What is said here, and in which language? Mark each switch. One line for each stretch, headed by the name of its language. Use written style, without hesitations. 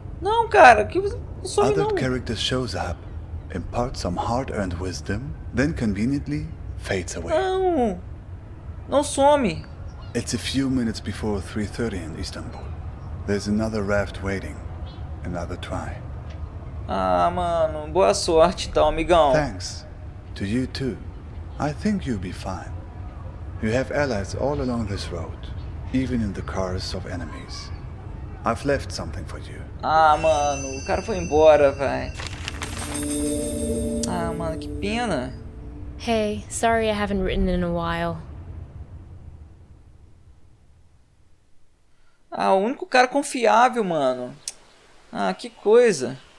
Portuguese: Não, cara, que não some
English: Other
Portuguese: não.
English: character shows up, imparts some hard-earned wisdom, then conveniently fades away.
Portuguese: Não. Não some.
English: It's a few minutes before 3:30 in Istanbul. There's another raft waiting. Another try.
Portuguese: Ah, mano, boa sorte então, amigão.
English: Thanks. To you too. I think you'll be fine. You have allies all along this road, even in the cars of enemies. I've left something for you.
Portuguese: Ah, mano, o cara foi embora, vai. Ah, mano, que pena.
English: Hey, sorry I haven't written in a while.
Portuguese: Ah, o único cara confiável, mano. Ah, que coisa.